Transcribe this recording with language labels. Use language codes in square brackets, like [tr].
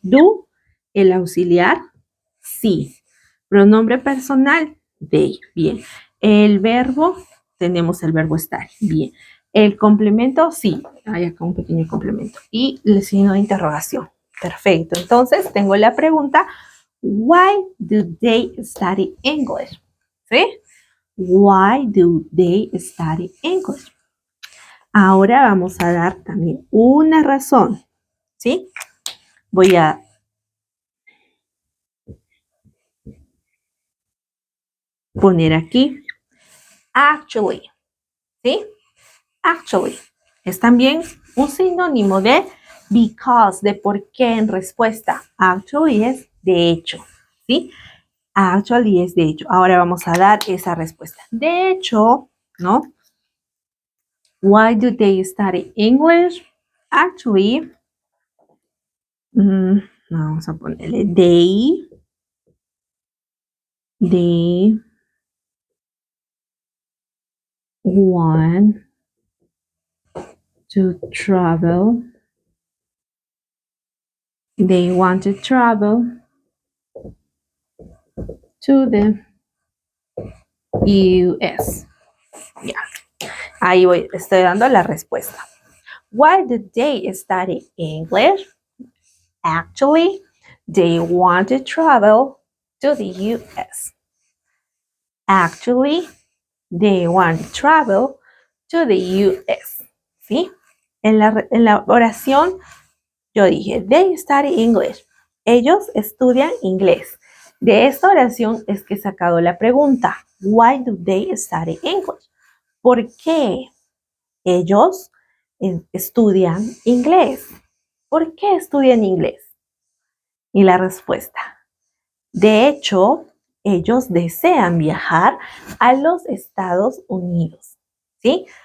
[es] Do, el auxiliar, sí. Pronombre personal, they. Bien. El verbo, tenemos el verbo estar. Bien. El complemento, sí. Hay acá un pequeño complemento. Y el signo de interrogación. Perfecto. Entonces, tengo la pregunta. [en] Why do they study English? ¿Sí? Why do they study English? [es] Ahora vamos a dar también una razón. ¿Sí? Voy a poner aquí actually. ¿Sí? Actually. Es también un sinónimo de because, de por qué en respuesta. Actually es de hecho. ¿Sí? Actually es de hecho. Ahora vamos a dar esa respuesta. De hecho, ¿no? [en] Why do they study English? Actually, [es] vamos a ponerle [en] they want to travel. They want to travel to the US. [es] Ya. Ahí voy, estoy dando la respuesta. [en] Why do they study English? Actually, they want to travel to the US. Actually, they want to travel to the US. [es] ¿Sí? En la oración yo dije, [en] they study English. [es] Ellos estudian inglés. De esta oración es que he sacado la pregunta. [en] Why do they study English? [es] ¿Por qué ellos estudian inglés? ¿Por qué estudian inglés? Y la respuesta. De hecho, ellos desean viajar a los Estados Unidos. ¿Sí?